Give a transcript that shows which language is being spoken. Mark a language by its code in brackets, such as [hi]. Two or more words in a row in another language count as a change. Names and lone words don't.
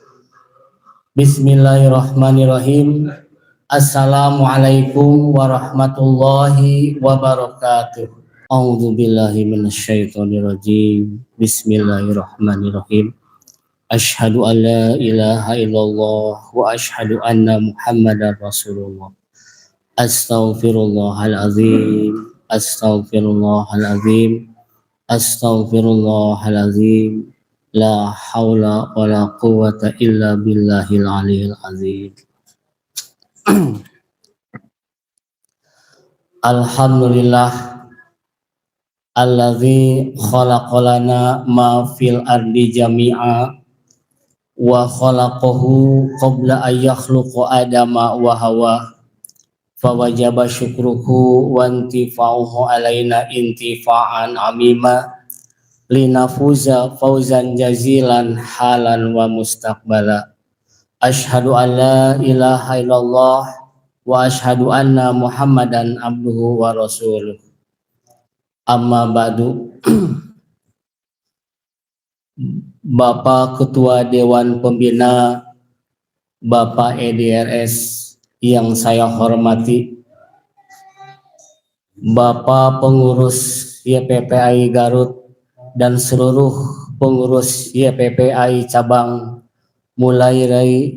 [ar] بسم الله الرحمن الرحيم. السلام عليكم ورحمة الله وبركاته. أعوذ بالله من الشيطان الرجيم. بسم الله الرحمن الرحيم. أشهد أن لا إله إلا الله وأشهد أن محمدا رسول الله. أستغفر الله العظيم. أستغفر الله العظيم. أستغفر الله العظيم. لا حول ولا قوة إلا بالله العلي العظيم. الحمد لله الذي خلق لنا ما في الأرض جميعا وخلقه قبل أن يخلق آدم وحواء فوجب شكره وانتفاعه علينا انتفاعا عميما لنفوز فوزا جزيلا حالا ومستقبلا. أشهد أن لا إله إلا الله وأشهد أن محمدا عبده ورسوله. أما بعد. [id] Bapak Ketua Dewan Pembina, Bapak EDRS yang saya hormati, Bapak pengurus YPPI Garut dan seluruh pengurus YPPI cabang mulai dari